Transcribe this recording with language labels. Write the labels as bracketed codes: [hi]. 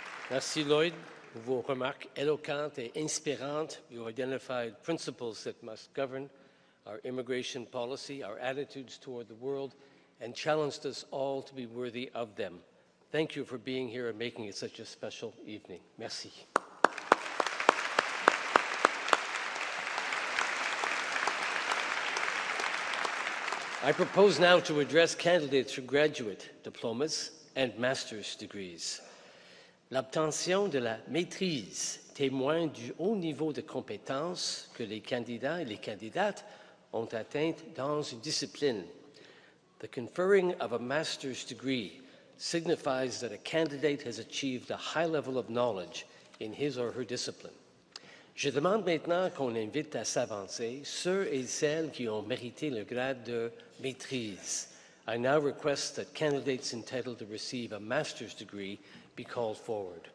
[fr] Merci, Lloyd, pour vos remarques éloquentes et inspirantes. [en] You identified principles that must govern our immigration policy, our attitudes toward the world, and challenged us all to be worthy of them. Thank you for being here and making it such a special evening. [fr] Merci. [en] I propose now to address candidates for graduate diplomas and master's degrees. [fr] L'obtention de la maîtrise témoigne du haut niveau de compétences que les candidats et les candidates ont atteintes dans une discipline. [en] The conferring of a master's degree signifies that a candidate has achieved a high level of knowledge in his or her discipline. [fr] Je demande maintenant qu'on invite à s'avancer ceux et celles qui ont mérité le grade de maîtrise. [en] I now request that candidates entitled to receive a master's degree be called forward.